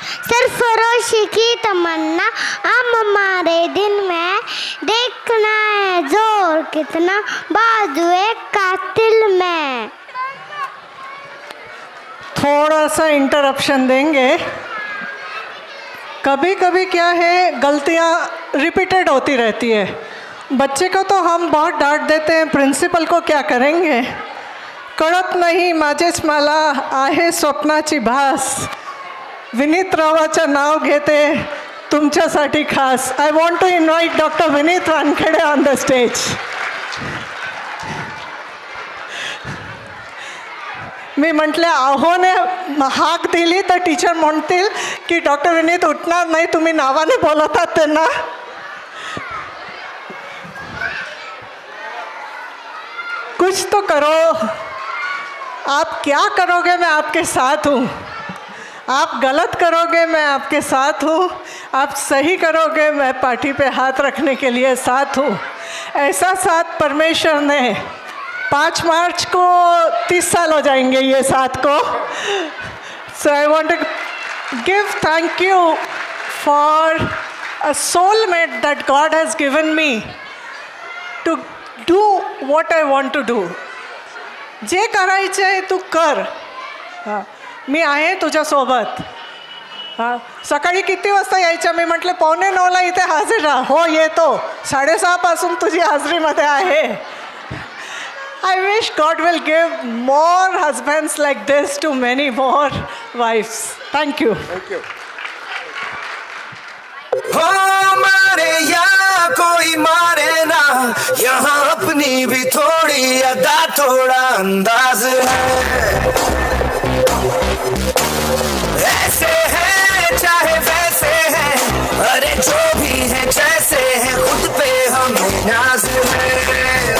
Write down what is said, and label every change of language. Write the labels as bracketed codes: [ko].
[hi] सरफरोशी की तमन्ना हम हमारे दिल में, देखना है जोर कितना बाजुए कातिल में। थोड़ा सा इंटरप्शन देंगे। कभी कभी क्या है, गलतियाँ रिपीटेड होती रहती है। बच्चे को तो हम बहुत डांट देते हैं, प्रिंसिपल को क्या करेंगे। [mr] कळत नाही माझेच मला आहे स्वप्नाची भास, विनीत रावाचं नाव घेते तुमच्यासाठी खास. [en] I want to invite doctor Vineet Wankhede on the stage. [mr] मी म्हटले आहोने हाक दिली तर टीचर म्हणतील की डॉक्टर विनीत उठणार नाही, तुम्ही नावाने बोलतात त्यांना. [hi] कुछ तो करो. आप क्या करोगे मैं आपके साथ हूँ. आप गलत करोगे मैं आपके साथ हूँ, आप सही करोगे मैं पार्टी पे हाथ रखने के लिए साथ हूँ. ऐसा साथ परमेश्वर ने 5 मार्च को 30 साल हो जाएंगे ये साथ को. [en] So I want to give thank you for a soulmate that God has given me to do what I want to do. [mr] जे करायचं आहे तू कर. हां, मी आहे तुझ्यासोबत. हां, सकाळी किती वाजता यायच्या. मी म्हटलं 8:45ला इथे हजर राहा. हो येतो. 6:30 पासून तुझी हाजरीमध्ये आहे. [en] I wish God will give more husbands like this to many more wives. Thank you. Thank you. [hi] हो मारे या कोई मारे ना, यहाँ अपनी भी थोड़ी अदा थोड़ा अंदाज है. ऐसे हैं चाहे वैसे हैं, अरे जो भी है जैसे हैं, खुद पे हमें नाज है.